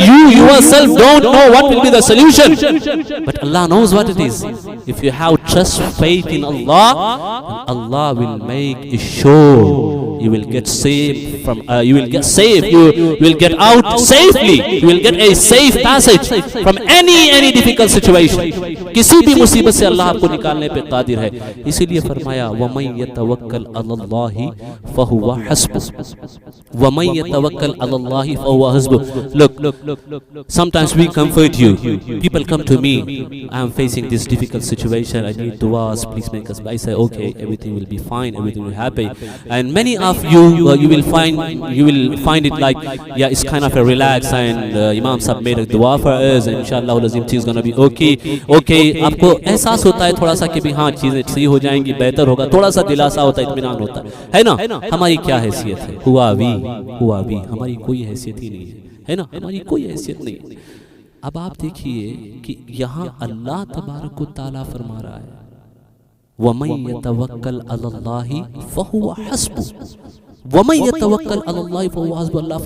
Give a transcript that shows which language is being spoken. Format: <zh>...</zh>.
<en>You yourself don't know what will be the solution. But Allah knows what it is. If you have trust, faith in Allah, Allah will make sure you will get saved from, you will get saved, you will get out safely, you will get a safe passage from any difficult situation.</en> <ur>کسی بھی مصیبت سے اللہ آپ کو نکالنے پہ قادر ہے.</ur> <ar>اسی لیے فرمایا وَمَن يَتَوَكَّلْ عَلَى اللَّهِ فَهُوَ حَسْبُهُ وَمَن يَتَوَكَّلْ عَلَى اللَّهِ فَهُوَ حَسْبُهُ.</ar> <en>Look, sometimes we comfort you. People come to me, I am facing this difficult situation, I need du'as, please make us. I say okay, everything will be fine, everything will happen. And many of you, you will find it like, yeah, it's kind of a relax, and Imam Sahib made a dua for us, and inshallah things is gonna be okay.</en> <ur>آپ کو احساس ہوتا ہے تھوڑا سا کہ بھی ہاں چیزیں صحیح ہو جائیں گی, بہتر ہوگا, تھوڑا سا دلاسا ہوتا ہے, اطمینان ہوتا ہے نا. ہماری کیا حیثیت ہے؟ ہوا بھی ہماری کوئی حیثیت ہی نہیں ہے نا, ہماری کوئی حیثیت نہیں. اب آپ دیکھیے کہ یہاں اللہ تبارک و تعالیٰ فرما رہا ہے</ur> <ar>وَمَن يَتَوَكَّلْ عَلَى اللَّهِ فَهُوَ حَسْبُهُ</ar> <ur>وَمَن يَتَوَكَّلْ عَلَى اللَّهِ فَهُوَ حَسْبُهُ.</ur>